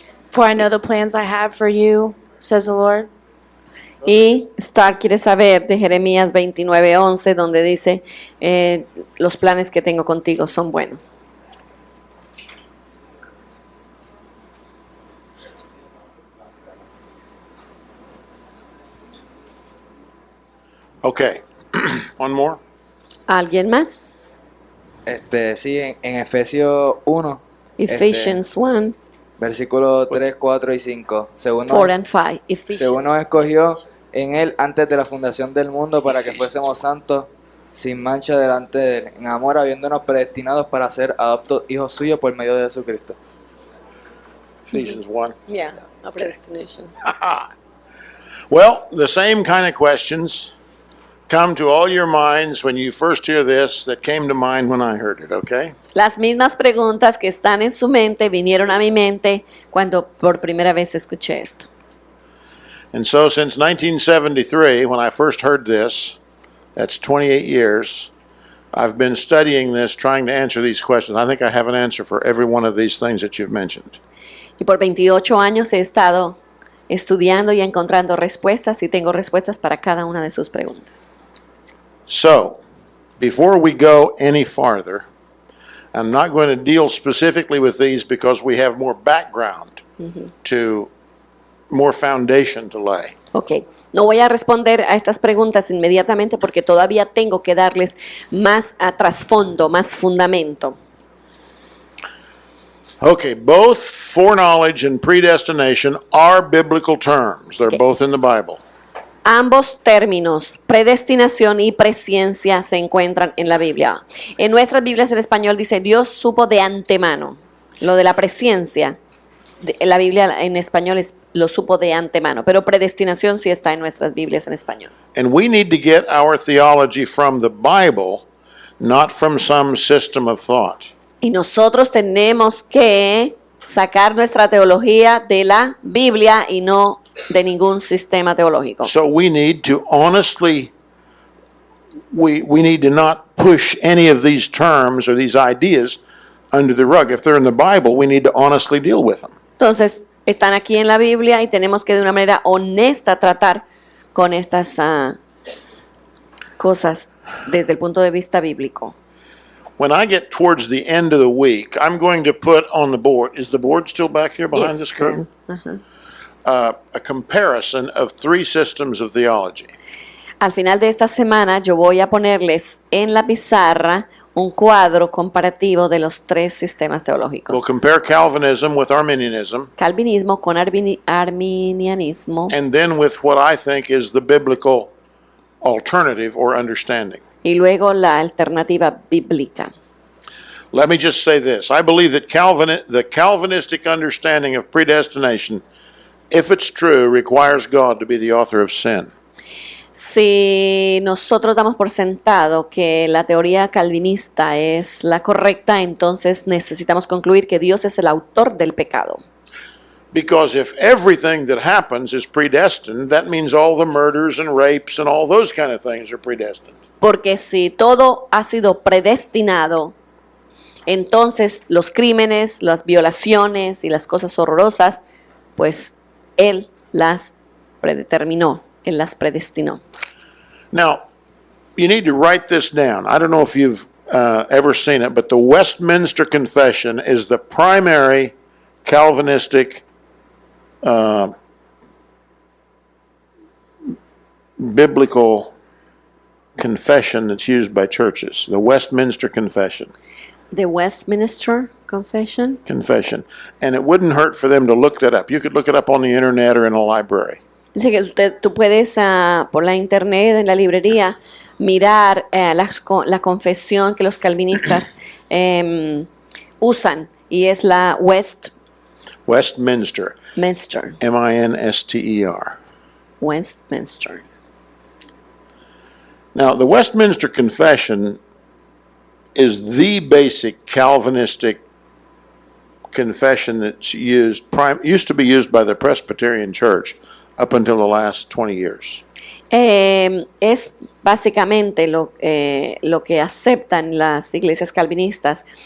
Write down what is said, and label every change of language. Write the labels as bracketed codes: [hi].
[en] For I know the plans I have for you, says the Lord." [es] Y Starr quiere saber de Jeremías 29:11, donde dice, los planes que tengo contigo son buenos. [en] Okay. One more. [es] ¿Alguien más? Sí, en Efesios 1, [en] Ephesians 1, [es] versículos 3, 4 y 5. [en] 4 and 5. [es] Según nos escogió en él antes de la fundación del mundo para que fuésemos santos, sin mancha delante de él, en amor habiéndonos predestinados para ser adoptos hijos suyos por medio de Jesucristo. [en] Ephesians 1. Yeah, a predestination. Well, the same kind of questions come to all your minds when you first hear this that came to mind when I heard it, okay? [es] Las mismas preguntas que están en su mente vinieron a mi mente cuando por primera vez escuché esto. [en] And so since 1973, when I first heard this, that's 28 years, I've been studying this, trying to answer these questions. I think I have an answer for every one of these things that you've mentioned. [es] Y por 28 años he estado estudiando y encontrando respuestas, y tengo respuestas para cada una de sus preguntas. [en] So, before we go any farther, I'm not going to deal specifically with these because we have more background to, more foundation to lay. [es] Ok, no voy a responder a estas preguntas inmediatamente porque todavía tengo que darles más trasfondo, más fundamento. [en] Okay, both foreknowledge and predestination are biblical terms. They're Okay. both in the Bible. [es] Ambos términos, predestinación y presciencia, se encuentran en la Biblia. En nuestras Biblias en español dice Dios supo de antemano. Lo de la presciencia, en la Biblia en español lo supo de antemano, pero predestinación sí está en nuestras Biblias en español. [en] And we need to get our theology from the Bible, not from some system of thought. [es] Y nosotros tenemos que sacar nuestra teología de la Biblia y no de ningún sistema teológico. [en] So we need to honestly, we need to not push any of these terms or these ideas under the rug. If they're in the Bible, we need to honestly deal with them. [es] Entonces, están aquí en la Biblia y tenemos que de una manera honesta tratar con estas cosas desde el punto de vista bíblico. [en] When I get towards the end of the week, I'm going to put on the board, is the board still back here behind this curtain? A comparison of 3 systems of theology. [es] Al final de esta semana yo voy a ponerles en la pizarra un cuadro comparativo de los 3 sistemas [en] We'll [es] teológicos. [en] compare Calvinism with Arminianism, [es] Calvinismo con arminianismo [en] and then with what I think is the biblical alternative or understanding. [es] y luego la alternativa bíblica. [en] Let me just say this. I believe that the Calvinistic understanding of predestination, if it's true, requires God to be the author of sin. Si nosotros damos por sentado que la teoría calvinista es la correcta, entonces necesitamos concluir que Dios es el autor del pecado. Because if everything that happens is predestined, that means all the murders and rapes and all those kind of things are predestined. Porque si todo ha sido predestinado, entonces los crímenes, las violaciones y las cosas horrorosas, pues Él las predeterminó, Él las predestinó. Now, you need to write this down. I don't know if you've ever seen it, but the Westminster Confession is the primary Calvinistic biblical confession that's used by churches. The Westminster Confession. The Westminster Confession. And it wouldn't hurt for them to look that up. You could look it up on the internet or in a library. [es] Dice que tú puedes por la internet, en la librería, mirar la confesión que los calvinistas usan y es la [en] Westminster. Westminster. M-I-N-S-T-E-R. Westminster. Now, the Westminster Confession is the basic Calvinistic confession that's used to be used by the Presbyterian Church up until the last 20 years. [es] Es básicamente lo que aceptan las iglesias calvinistas.